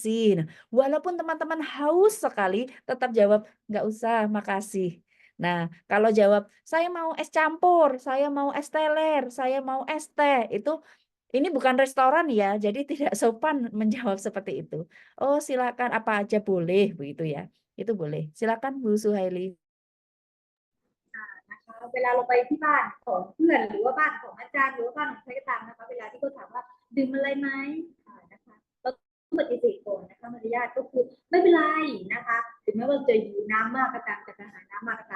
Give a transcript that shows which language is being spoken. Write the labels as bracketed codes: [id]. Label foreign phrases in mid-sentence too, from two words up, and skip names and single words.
[id] Nah, walaupun teman-teman haus sekali, tetap jawab nggak usah, makasih. Nah kalau jawab saya mau es campur, saya mau es teler, saya mau es teh, ini bukan restoran ya, jadi tidak sopan menjawab seperti itu. Oh silakan apa aja boleh begitu ya. Itu boleh. Silakan Bu Suhaili. [th] นะคะเวลาเราไปที่บ้านของเพื่อนหรือว่าบ้านของอาจารย์หรือว่าบ้านของใครก็ตามนะคะเวลาที่เขาถามว่าดื่มอะไรไหมนะคะเราต้องปฏิเสธก่อนนะคะมารยาทก็คือไม่เป็นไรนะคะถึงแม้ว่าจะอยู่น้ำมากก็ตามจะหาน้ำมากก็ตาม